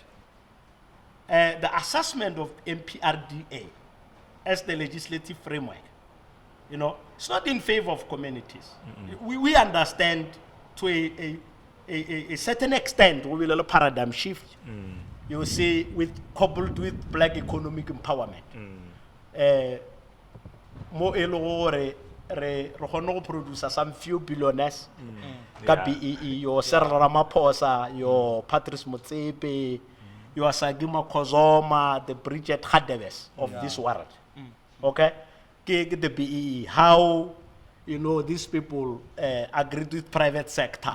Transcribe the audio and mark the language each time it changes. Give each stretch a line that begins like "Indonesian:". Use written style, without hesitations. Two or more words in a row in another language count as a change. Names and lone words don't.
English: The assessment of MPRDA as the legislative framework, it's not in favor of communities. We understand to a certain extent, we will have a paradigm shift. You see, coupled with black economic empowerment.
Tswana: Mo elore re
English: produce some few billionaires. KBEE, your Cyril Ramaphosa, your Patrice Motsepe, your Sagima Kozoma, the Bridget Hadewes of this world. Okay? The BEE, how these people agreed with private sector.